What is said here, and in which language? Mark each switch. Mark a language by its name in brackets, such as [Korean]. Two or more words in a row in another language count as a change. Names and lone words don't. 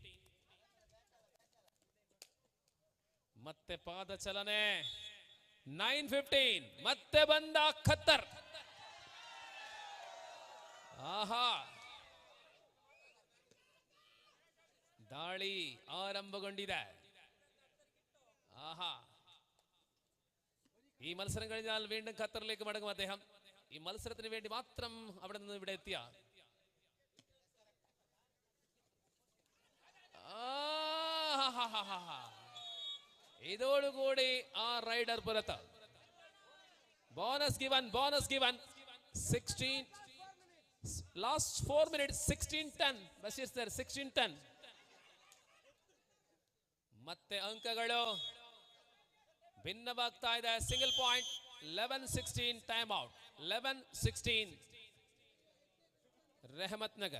[Kannada] ಮತ್ತೆ ಪಾದ ಚಲನೆ. 9-15. ಮತ್ತೆ ಬಂದ ಖತ್ತರ್. ದಾಳಿ ಆರಂಭಗೊಂಡಿದೆ. [Malayalam] ഈ മത്സരം കഴിഞ്ഞാൽ വീണ്ടും ഖത്തറിലേക്ക് മടങ്ങും അദ്ദേഹം. ഈ മത്സരത്തിന് വേണ്ടി മാത്രം അവിടെ നിന്ന് ഇവിടെ എത്തിയ ഇതോടുകൂടി ആ റൈഡർ പുറത്ത്. [English] bonus given 16 last 4 minutes 16-10. [Kannada] ಬಶೀರ್ ಸರ್ 16-10. ಮತ್ತೆ ಅಂಕಗಳು ಭಿನ್ನವಾಗ್ತಾ ಇದೆ. [English] single point [Kannada] 11-16 [English] time out. [Kannada] 11-16 ರೆಹಮತ್ ನಗರ್.